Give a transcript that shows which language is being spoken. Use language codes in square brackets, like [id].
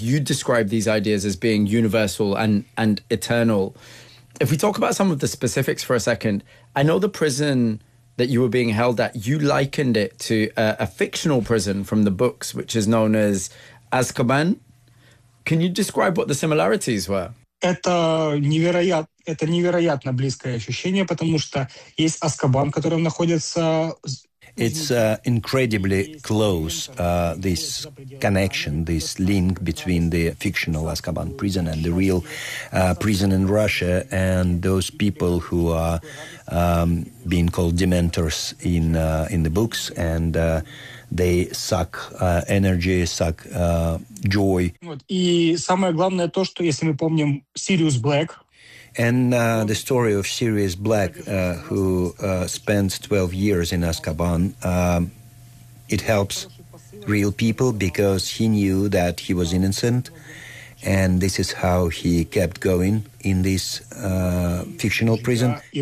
[en] You describe these ideas as being universal and eternal. If we talk about some of the specifics for a second, I know the prison that you were being held at, you likened it to a fictional prison from the books, which is known as Azkaban. Can you describe what the similarities were? [ru] Это невероятно близкое ощущение, потому что есть Азкабан, в котором находится... [en] It's incredibly close, this connection, this link between the fictional Azkaban prison and the real prison in Russia and those people who are being called dementors in the books, and they suck energy, suck joy. [ru] И самое главное то, что если мы помним Sirius Black... [en] And the story of Sirius Black, who spent 12 years in Azkaban, it helps real people because he knew that he was innocent. And this is how he kept going in this fictional prison.